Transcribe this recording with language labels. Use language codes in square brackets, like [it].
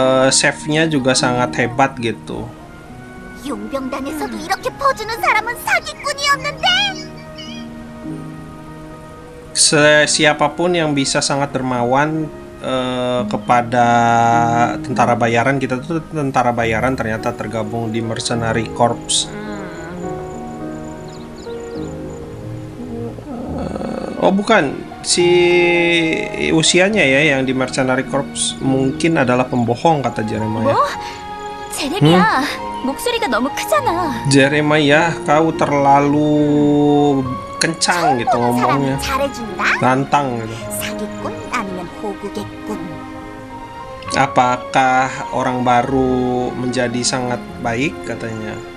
[id] Chefnya juga sangat hebat gitu. [ko] 용병단에서도 이렇게 퍼주는 사람은 사기꾼이었는데. [id] Siapapun yang bisa sangat dermawan kepada tentara bayaran, kita tuh tentara bayaran ternyata tergabung di Mercenary Corps. Oh bukan, si usianya ya yang di Mercenary Corps mungkin adalah pembohong kata Jeremiah. [ko] 제레미야, 목소리가 너무 크잖아. [id] Jeremiah, kau terlalu kencang gitu ngomongnya, [ko] 잘해준다. [id] nantang gitu. [ko] 사기꾼 아니면 호구겠군. [id] Apakah orang baru menjadi sangat baik katanya?